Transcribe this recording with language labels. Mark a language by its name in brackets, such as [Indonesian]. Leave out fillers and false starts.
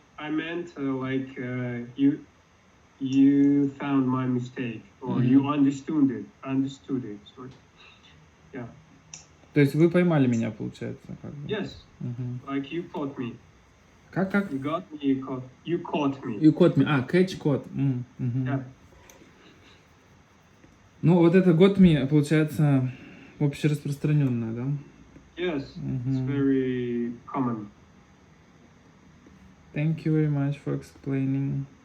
[English] I meant like you found my mistake, or you understood it. Sorry. Yeah. [Russian] То есть вы поймали меня, получается, как бы. [English] Yes. Мгм. Like you caught me. [Russian] Как? [English] You got me. You caught me. You caught me. catch caught. Мгм. Yeah. [Russian] Ну, вот это [English] got me, [Russian] получается, общераспространенное, да? [English] Yes. It's Мгм. very common. Thank you very much for explaining.